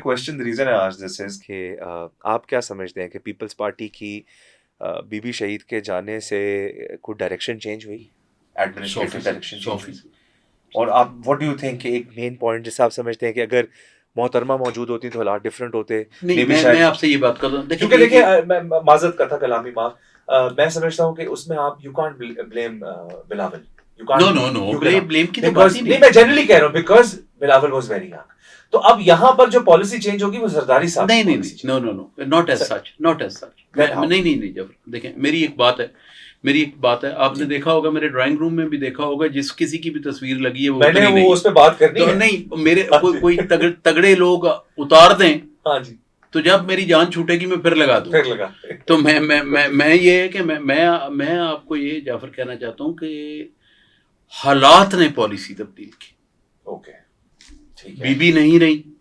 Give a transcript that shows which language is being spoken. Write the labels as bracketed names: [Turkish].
[Urdu] Question reason ہے آج دس از کہ آپ کیا سمجھتے ہیں کہ پیپلز پارٹی کی بی بی شہید کے جانے سے کوئی ڈائریکشن چینج ہوئی, ایڈمنسٹریٹو ڈائریکشن چینج ہوئی, اور آپ [English] what do you think [Urdu] کہ ایک مین پوائنٹ جیسے آپ سمجھتے ہیں کہ اگر محترمہ موجود ہوتی تو حالات ڈفرینٹ ہوتے؟ نہیں, میں آپ سے یہ بات کر رہا ہوں, کیونکہ دیکھیں معذرت کا تھا کلامی معاف, میں سمجھتا ہوں کہ اس میں آپ [English] You can't blame Bilawal. [Urdu] No, blame کی تو بات ہی نہیں. میں جنرلی کہہ رہا ہوں [English] Because Bilawal was very young. [Urdu] تو اب یہاں پر جو پالیسی چینج ہوگی وہ زرداری صاحب نہیں, [English] not as such. [Urdu] نہیں, جب دیکھیں میری ایک بات ہے, آپ نے دیکھا ہوگا میرے ڈرائنگ روم میں بھی دیکھا ہوگا, جس کسی کی بھی تصویر لگی ہے میں نے وہ اس پہ بات کرنی ہے. نہیں, میرے کوئی تگڑے لوگ اتار دیں, ہاں جی, تو جب میری جان چھوٹے گی میں پھر لگا دوں. تو میں یہ ہے کہ میں آپ کو یہ جعفر کہنا چاہتا ہوں کہ حالات نے پالیسی تبدیل کی. بی بی نہیں رہی.